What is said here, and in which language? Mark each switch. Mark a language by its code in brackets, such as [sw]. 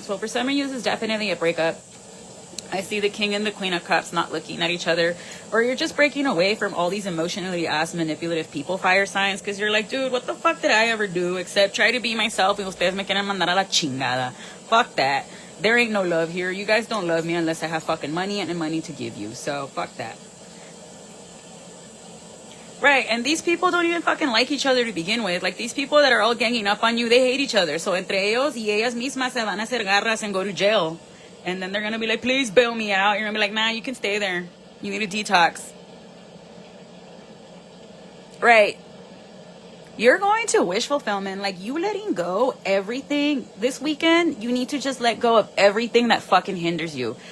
[en] So for some of you, this is definitely a breakup. I see the King and the Queen of Cups not looking at each other, or you're just breaking away from all these emotionally ass manipulative people, fire signs, because you're like, dude, what the fuck did I ever do except try to be myself, [es] y ustedes me quieren mandar a la chingada. [en] Fuck that. There ain't no love here. You guys don't love me unless I have fucking money and money to give you, so fuck that. Right, and these people don't even fucking like each other to begin with. Like, these people that are all ganging up on you, they hate each other. So [es] entre ellos y ellas mismas se van a hacer garras [en] and go to jail. And then they're going to be like, please bail me out. You're going to be like, nah, you can stay there. You need a detox. Right. You're going to wish fulfillment. Like, you letting go everything this weekend, you need to just let go of everything that fucking hinders you.